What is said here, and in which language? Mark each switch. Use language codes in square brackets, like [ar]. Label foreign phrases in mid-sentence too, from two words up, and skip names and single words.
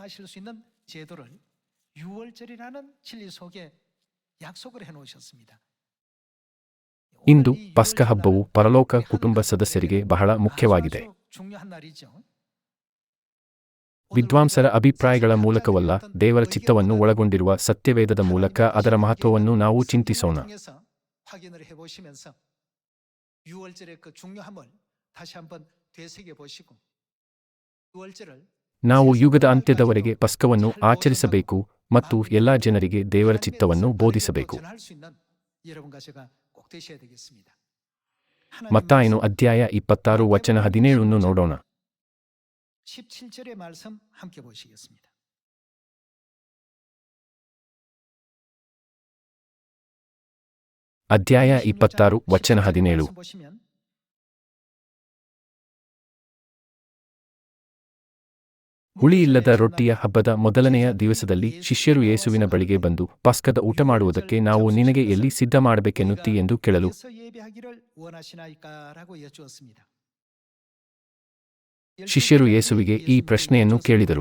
[kn] ಇಂದು ಪಸ್ಕ ಹಬ್ಬವು ಪರಲೋಕ ಕುಟುಂಬ ಸದಸ್ಯರಿಗೆ ಬಹಳ ಮುಖ್ಯವಾಗಿದೆ. ವಿದ್ವಾಂಸರ ಅಭಿಪ್ರಾಯಗಳ ಮೂಲಕವಲ್ಲ, ದೇವರ ಚಿತ್ತವನ್ನು ಒಳಗೊಂಡಿರುವ ಸತ್ಯವೇದದ ಮೂಲಕ ಅದರ ಮಹತ್ವವನ್ನು ನಾವು ಚಿಂತಿಸೋಣ. [ko] 확인을 해보시면서 6월절의 그 중요함을 다시 한번 되새겨 보시고 6월절을 [kn] ನಾವು ಯುಗದ ಅಂತ್ಯದವರೆಗೆ ಪಸ್ಕವನ್ನು ಆಚರಿಸಬೇಕು ಮತ್ತು ಎಲ್ಲಾ ಜನರಿಗೆ ದೇವರ ಚಿತ್ತವನ್ನು ಬೋಧಿಸಬೇಕು. ಮತ್ತಾಯನು ಅಧ್ಯಾಯ 26 ವಚನ 17 ನೋಡೋಣ. [ko] 17절의 말씀 함께 보시겠습니다. [kn] ಅಧ್ಯಾಯ 26 ವಚನ 17. ಹುಳಿಯಿಲ್ಲದ ರೊಟ್ಟಿಯ ಹಬ್ಬದ ಮೊದಲನೆಯ ದಿವಸದಲ್ಲಿ ಶಿಷ್ಯರು ಯೇಸುವಿನ ಬಳಿಗೆ ಬಂದು, ಪಸ್ಕದ ಊಟ ಮಾಡುವುದಕ್ಕೆ ನಾವು ನಿನಗೆ ಎಲ್ಲಿ ಸಿದ್ಧ ಮಾಡಬೇಕೆನ್ನುತ್ತೀ ಎಂದು ಕೇಳಲು, ಶಿಷ್ಯರು ಯೇಸುವಿಗೆ ಈ ಪ್ರಶ್ನೆಯನ್ನು ಕೇಳಿದರು.